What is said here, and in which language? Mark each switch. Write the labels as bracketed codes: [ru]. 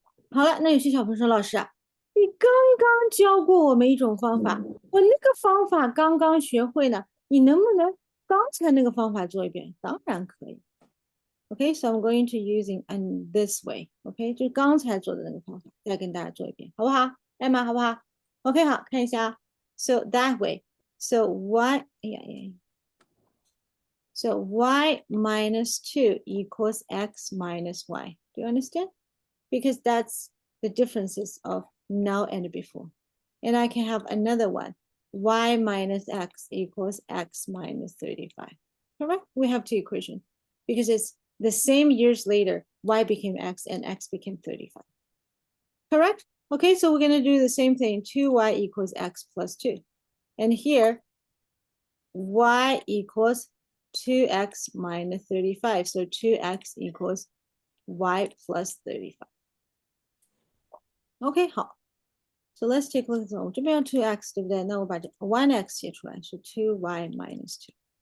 [zh] 好了，那有些小朋友说，老师啊，你刚刚教过我们一种方法，我那个方法刚刚学会呢，你能不能刚才那个方法做一遍？当然可以。 [en] Okay, so I'm going to using in this way. [zh] Okay, 就是刚才做的那个方法，再跟大家做一遍，好不好？Emma，好不好 ？OK， 好，看一下。 [en] So that way, so y, so y minus 2 equals x minus y. Do you understand? Because that's the differences of now and before. And I can have another one, y minus x equals x minus 35. Correct? We have two equations because it's the same years later, y became x and x became 35. Correct? Okay, so we're going to do the same thing, 2y equals x plus 2. And here, y equals 2x minus 35. So 2x equals y plus 35. OK， [zh] 好。 [en] So let's take a look at this one. [zh] 我这边有 2x， 对不对？那我把这 1x 写出来是 [en] 2y minus 2.